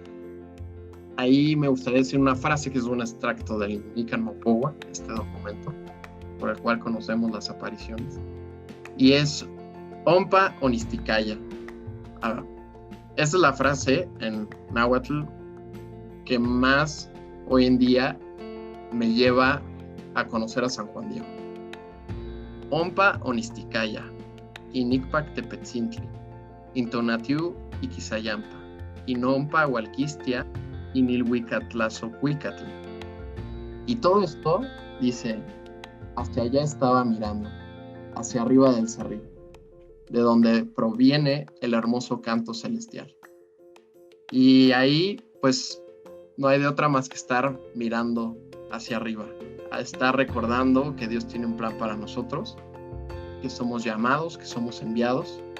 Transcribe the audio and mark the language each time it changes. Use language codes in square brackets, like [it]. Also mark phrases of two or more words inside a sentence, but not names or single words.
[es] Ahí me gustaría decir una frase que es un extracto del Nican Mopowa, este documento por el cual conocemos las apariciones, y es [nah] Ompa Onisticaya. [es] Esa es la frase en náhuatl que más hoy en día me lleva a conocer a San Juan Diego. [nah] Ompa Onisticaya, Inicpac Tepetzintli, Intonatiu Iquisayampa, Inompa Hualquistia, Inilhuicatlazocuicatl. [es] Y todo esto, dice, hacia allá estaba mirando, hacia arriba del cerrillo, de donde proviene el hermoso canto celestial. Y ahí, pues, no hay de otra más que estar mirando hacia arriba, a estar recordando que Dios tiene un plan para nosotros, que somos llamados, que somos enviados,